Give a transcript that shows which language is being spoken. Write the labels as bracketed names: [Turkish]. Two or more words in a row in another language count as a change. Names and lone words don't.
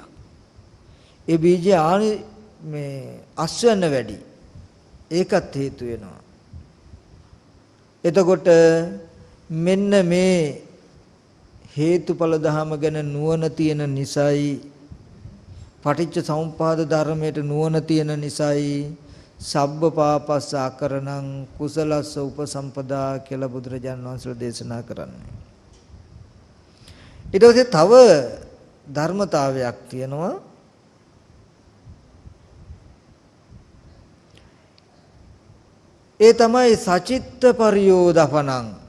[Sinhala] ඒ බීජය මේ අස්වැන්න වැඩි. ඒකත් හේතු වෙනවා. එතකොට මෙන්න මේ හේතුඵල ධම ගැන නුවණ තියෙන නිසායි පටිච්ච සමුප්පාද ධර්මයට නුවණ තියෙන නිසායි [Pali] සබ්බ පාපස්ස අකරණං කුසලස්ස උපසම්පදා [Sinhala] කියලා බුදුරජාණන් වහන්සේ දේශනා කරන්නේ. ඊට පස්සේ තව ධර්මතාවයක් තියෙනවා. ඒ තමයි [Pali] සචිත්ත පරියෝදපණං.